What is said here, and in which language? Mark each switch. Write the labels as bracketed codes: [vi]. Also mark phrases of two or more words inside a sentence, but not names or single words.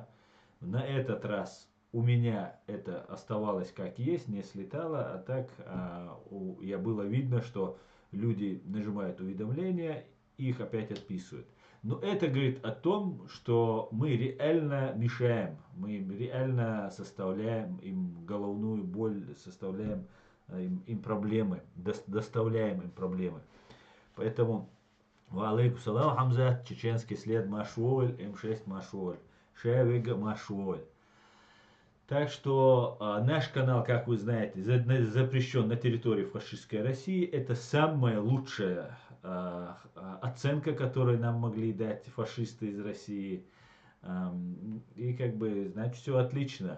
[ru] На этот раз у меня это оставалось как есть, не слетало, а так я было видно, что люди нажимают уведомления, их опять отписывают. Но это говорит о том, что мы реально мешаем, мы реально составляем им головную боль, составляем им проблемы, доставляем им проблемы. Поэтому, [ar] وعليكم السلام, [ru] Хамза, чеченский след Машуоль, М6 Машуоль, Шевига Машуоль. Так что наш канал, как вы знаете, запрещен на территории фашистской России. Это самая лучшая оценка, которую нам могли дать фашисты из России. И как бы, значит, все отлично.